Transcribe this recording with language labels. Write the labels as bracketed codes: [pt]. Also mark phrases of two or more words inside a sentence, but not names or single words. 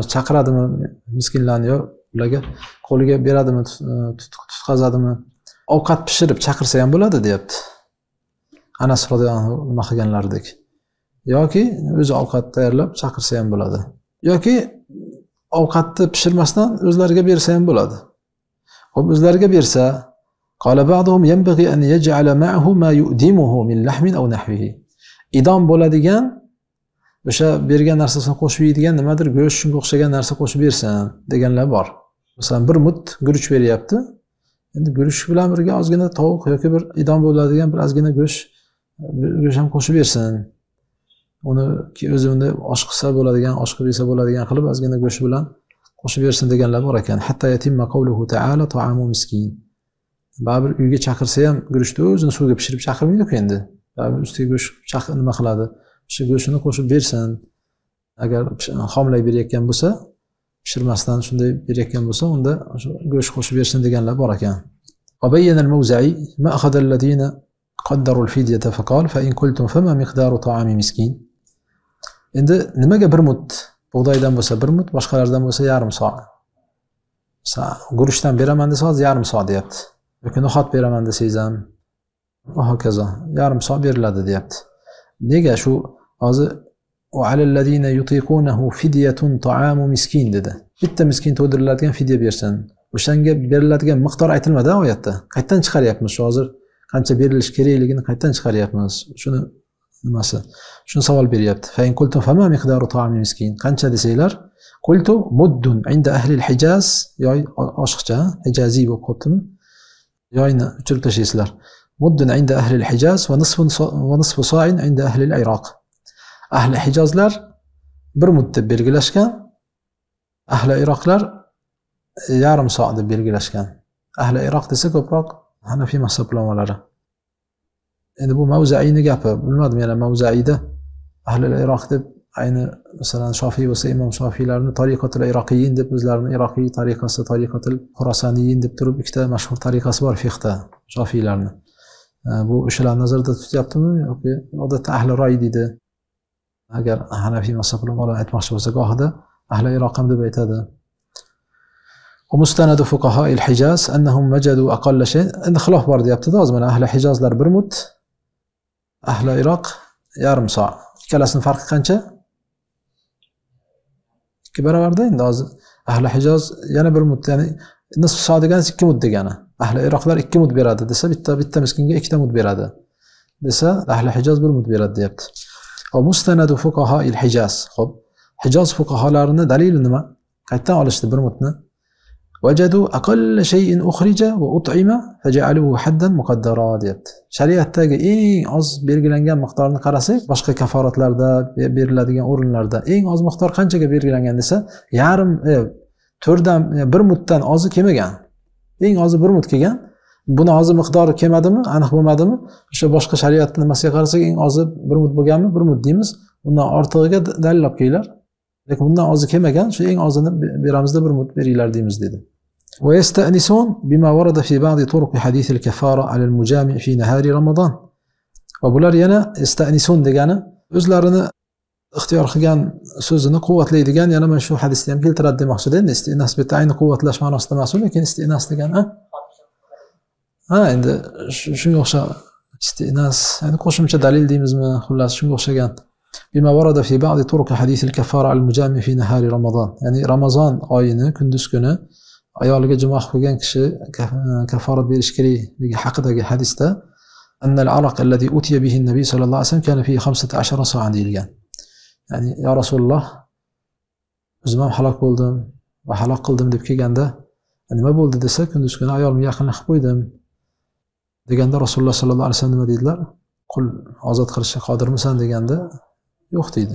[uz] Chaqiradimi miskinlarni yo ularga qo'liga beradimi, tutqazadimi? Ovqat pishirib chaqirsa ham bo'ladi, deyapti. Anas [ar] رضي الله عنه [uz] nima qilganlaridek. Yoki o'zi ovqat tayyorlab chaqirsa ham bo'ladi. Yoki ovqatni pishirmasdan o'zlariga bersa ham bo'ladi. Xo'p, o'zlariga bersa, [ar] قال بعضهم ينبغي أن يجعل معه ما يؤدمه من لحم أو نحوه. [uz] Idom bo'ladigan o'sha bergan narsasini qo'shib yeydigan nimadir, go'sht shunga o'xshagan narsa qo'shib bersin deganlar bor. Masalan, bir mut guruch beryapti. Endi guruch bilan birga ozgina tovuq yoki bir idom bo'ladigan bir ozgina go'sht ham qo'shib bersin. Uni o'zini oshqisa bo'ladigan, oshqib yesa bo'ladigan qilib ozgina go'sht bilan qo'shib bersin deganlar bor ekan. [ar] حتى يتم قوله تعالى طعام مسكين. [uz] Baribir uyga chaqirsa ham guruchni o'zini suvga pishirib chaqirmaydi-ku endi. Baribir ustiga go'sht nima qiladi? O'sha go'shtini qo'shib bersin. Agar xomlay berayotgan bo'lsa, pishirmasdan shunday berayotgan bo'lsa, unda o'sha go'sht qo'shib bersin deganlar bor ekan. [ar] فبين الموزعي مأخذ الذين قدروا الفدية فقال فإن قلتم فما مقدار طعام مسكين. [uz] Endi nimaga bir mut bug'doydan bo'lsa bir mut, boshqalardan bo'lsa yarim so'. Guruchdan beraman desa hozir yarim so' deyapti. Yoki no'xat beraman desangiz ham va hokazo yarim so' beriladi deyapti. Nega shu hozir [ar] وعلى الذين يطيقونه فدية طعام مسكين [uz] dedi. Bitta miskin to'ydiriladigan fidya bersin. O'shanga beriladigan miqdor aytilmadi oyatda. Qayerdan chiqaryapmiz shu hozir? Qancha berilish kerakligini qayerdan chiqaryapmiz? Shuni nimasi? Shuni savol beryapti. [ar] فإن قلتم فما مقدار طعام مسكين. [uz] Qancha desanglar, [ar] قلت مد عند أهل الحجاز, [uz] yoy oshiqcha, hijaziy bo'lib qolibdimi? Yoyni o'chirib tashlaysizlar. [ar] مد عند أهل الحجاز ونصف صاع عند أهل العراق. [uz] Ahli Hijozlar bir mud deb belgilashgan, ahli Iroqlar yarim so' deb belgilashgan. Ahli Iroq desa ko'proq Hanafiy mazhab ulamolari. Endi bu Mavza'iyning gapi. Bilmadim, yana Mavza'iyda ahli Iroq deb ayni masalan Shofiy bo'lsa, Imom Shofiylarni [ar] طريقة العراقيين [uz] deb o'zlarini Iroqiy tariqasi, [ar] طريقة الخراسانيين [uz] deb turib ikkita mashhur tariqasi bor fiqhda Shofiylarni. Bu o'shalar nazarda tutyaptimi yoki odatda ahli Roy deydi. Agar Hanafiy mazhab ulamolari aytmoqchi bo'lsa, gohida ahli Iroq ham deb aytadi. [ar] ومستند فقهاء الحجاز أنهم وجدوا أقل شيء إن خلاف بار [uz] deyapti da o'zimni ahli Hijozlar bir mud, ahli Iroq yarim so'. Ikkalasining farqi qancha? 2 barobarda. Endi hozir ahli Hijoz yana bir mud, ya'ni nisf so' degani 2 mud degani. Ahli Iroqlar 2 mud beradi desa, bitta miskinga 2 ta mud beradi desa, ahli Hijoz 1 mud beradi deyapti. [ar] ومستند فقهاء الحجاز. [uz] Xo'p, Hijoz fuqaholarini dalili nima? Qayerdan olishdi bir mudni? [ar] وجدوا أقل شيء أخرج وأطعم فجعلوه حدا مقدرا [uz] deyapti. Shariatdagi eng oz belgilangan miqdorni qarasak, boshqa kaforatlarda beriladigan o'rinlarda eng oz miqdor qanchaga belgilangan desa, yarim 4dan 1 muddan ozi kelmagan. Eng ozi 1 mud kelgan. Buni ozi miqdori kelmadimi, aniq bo'lmadimi? O'sha boshqa shariatning nimasiga qarasak, eng ozi 1 mud bo'lganmi, 1 mud deymiz. Undan ortig'iga dalil olib kelinglar. Lekin bundan ozi kelmagan, shu eng ozini beramizda 1 mud beringlar deymiz dedi. [ar] ويستأنسون بما ورد في بعض طرق حديث الكفارة على المجامع في نهار رمضان. [uz] وبular yana ista'nisun degani o'zlarini ixtiyor qilgan so'zini quvvatlaydigan yana mana shu hadisda ham keltiradi demoqchida. Endi istinas bu ayni quvvatlash ma'nosida emas, lekin istinas degan endi shunga o'xshab istinas, ya'ni qo'shimcha dalil deymizmi, xullas shunga o'xshagan. [ar] بما ورد في بعض طرق حديث الكفارة المجامع في نهار رمضان. [uz] Ya'ni Ramazon oyini kunduz kuni ayoliga jimoh qilgan kishi kafarat berish kerakligi haqidagi hadisda [ar] أن العرق الذي أتي به النبي صلى الله عليه وسلم كان فيه 15 صاعا [uz] deyilgan. Ya'ni [ar] يا رسول الله, [uz] o'zim ham halok bo'ldim va halok qildim deb kelganda nima bo'ldi desa, kunduz kuni ayolimga yaqinlik qilib qo'ydim deganda Rasululloh [ar] صلى الله عليه وسلم [uz] nima dedilar? Qul ozod qilishga qodirmisan deganda yo'q deydi.